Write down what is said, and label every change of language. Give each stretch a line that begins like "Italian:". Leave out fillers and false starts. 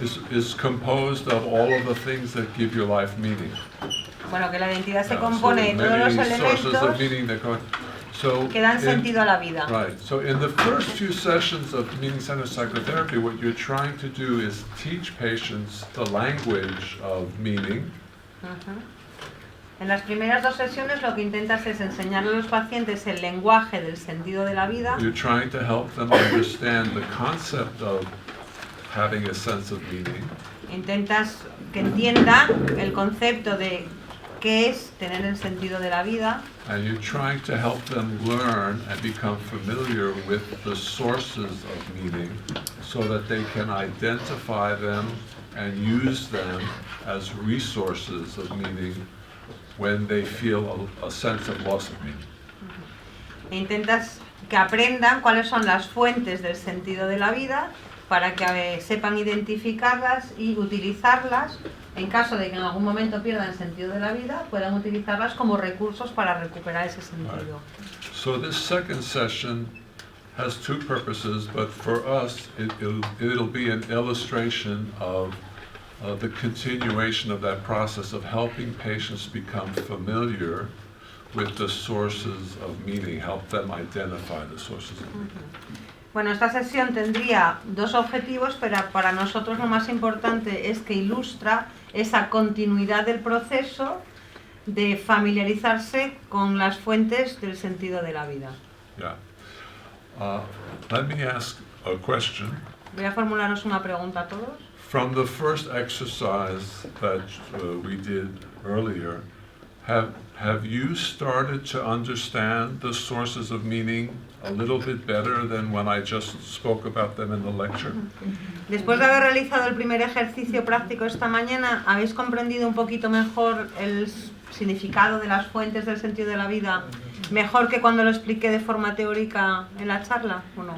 English: Is composed of all of the things that give your life meaning.
Spanish: Bueno, que la identidad se
English: Yeah,
Spanish: compone de todos los
English: many sources of
Spanish: elementos
English: meaning that go. So
Spanish: que dan sentido a la vida.
English: right. So in the first few sessions of meaning-centered psychotherapy, what you're trying to do is teach patients the language of meaning.
Spanish: En las primeras 2 sesiones lo que intentas es enseñarle a los pacientes el lenguaje del sentido de la vida.
English: You're trying to help them understand the concept of having a sense of meaning.
Spanish: Intentas que entiendan el concepto de qué es tener el sentido de la vida.
English: And you're trying to help them learn and become familiar with the sources of meaning so that they can identify them and use them as resources of meaning when they feel a sense of loss of meaning.
Spanish: E intentas que aprendan cuáles son las fuentes del sentido de la vida para que sepan identificarlas y utilizarlas en caso de que en algún momento pierdan el sentido de la vida, puedan utilizarlas como recursos para recuperar ese sentido.
English: So this second session has 2 purposes, but for us it'll be an illustration of the continuation of that process of helping patients become familiar with the sources of meaning, help them identify the sources of meaning.
Spanish: Bueno, esta sesión tendría 2 objetivos, pero para nosotros lo más importante es que ilustra esa continuidad del proceso de familiarizarse con las fuentes del sentido de la vida.
English: Yeah. Let me ask a question.
Spanish: Voy a formularos una pregunta a todos.
English: From the first exercise that we did earlier, have you started to understand the sources of meaning a little bit better than when I just spoke about them in the lecture?
Spanish: Después de haber realizado el primer ejercicio práctico esta mañana, ¿habéis comprendido un poquito mejor el significado de las fuentes del sentido de la vida, mejor que cuando lo expliqué de forma teórica en la charla, o no?